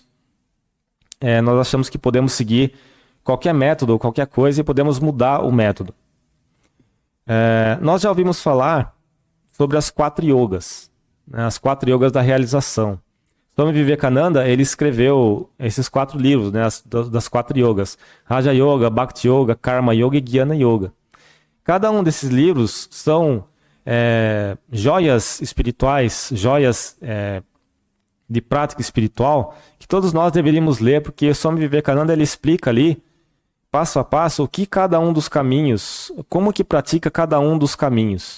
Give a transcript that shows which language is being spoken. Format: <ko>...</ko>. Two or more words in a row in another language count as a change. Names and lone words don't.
<pt>Nós achamos que podemos seguir qualquer método ou qualquer coisa e podemos mudar o método. Nós já ouvimos falar sobre as 4 yogas, né, as 4 yogas da realização. Swami Vivekananda, ele escreveu esses 4 livros, né, das 4 yogas. Raja Yoga, Bhakti Yoga, Karma Yoga e Jnana Yoga. Cada um desses livros são joias espirituais, joias de prática espiritual, que todos nós deveríamos ler, porque Swami Vivekananda, ele explica ali, passo a passo, o que cada um dos caminhos, como que pratica cada um dos caminhos.</pt>